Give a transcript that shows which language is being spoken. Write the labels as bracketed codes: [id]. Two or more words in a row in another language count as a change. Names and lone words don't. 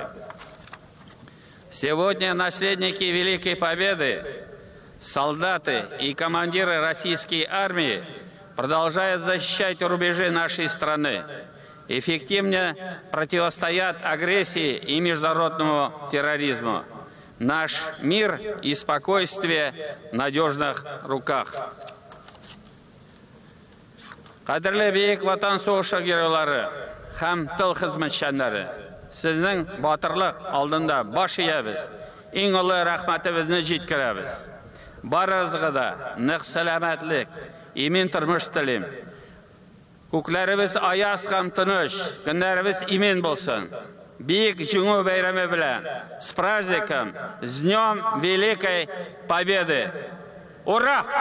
[ru] Сегодня наследники Великой Победы, солдаты и командиры российской армии продолжают защищать рубежи нашей страны, эффективно противостоят агрессии и международному терроризму. Наш мир и спокойствие в надежных руках. [tt] Кадерле бейек ватан сугышы геройлары һәм тыл хезмәтчәннәре, сезнең батырлык алдында баш иябез, иң олы рәхмәтебезне җиткерәбез. Барыгызга да нык сәламәтлек, имин тормыш телим. Күкләребез аяз һәм тыныч, көннәребез имен булсын. Бик җиңү бәйрәме белән, [ru] с праздником, с Днем Великой Победы! Ура!